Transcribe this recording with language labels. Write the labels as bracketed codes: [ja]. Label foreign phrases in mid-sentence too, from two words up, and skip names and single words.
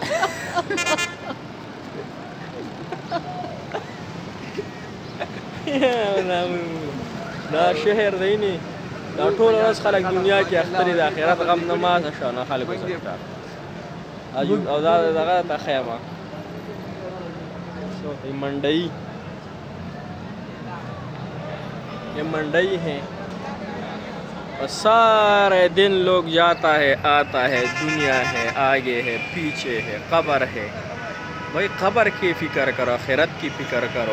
[ps] دا شهر دی نه، دا ټوله ورځ خلک دنیا کې اختري، د آخرت غم نه ماته شو نه خلکو سره. او دا دغه ته ښیمه [ur] یہ منڈئی ہے اور سارے دن لوگ جاتا ہے آتا ہے، دنیا ہے آگے ہے پیچھے ہے، قبر ہے. بھائی قبر کی فکر کرو، آخرت کی فکر کرو.